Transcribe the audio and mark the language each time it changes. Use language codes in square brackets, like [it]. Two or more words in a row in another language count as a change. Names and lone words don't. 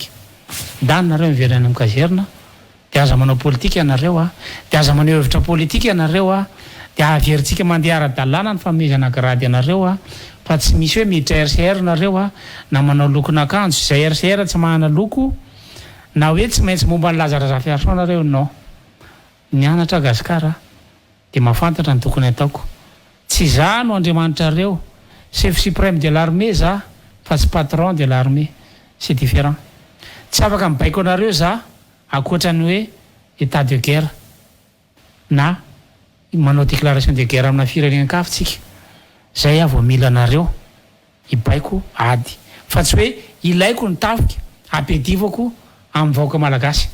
[mg] Dany nareo miverina amin'ny kazerina, dia aza manao politika ianareo a, dia aza manao hevitra politika ianareo a, dia averintsika mandeha ara-dalàna ny fanomezana grady ianareo a, fa tsy misy hoe miditra RCR nareo a, na manao lokon'akanjo izay RCR tsy manana loko, na hoe tsy maintsy momba ny Lazara Fiarson nareo no. Nianatra Gasikara dia mahafantatra ny tokony ataoko. Tsy za no Andriamanitra reo, [fr] chef suprême de l'armée [mg] za, fa tsy [fr] patron de l'armée, c'est différent. [mg] Tsy afaka mibaiko anareo za akoatrany hoe [fr] état de guerre [mg] na manao [fr] déclaration de guerre [mg] amina firenena-kafa tsika. Zay aho vao mila anareo ibaiko ady, fa tsy hoe ilaiko ny tafika ampedivako amin'ny vahoaka malagasy.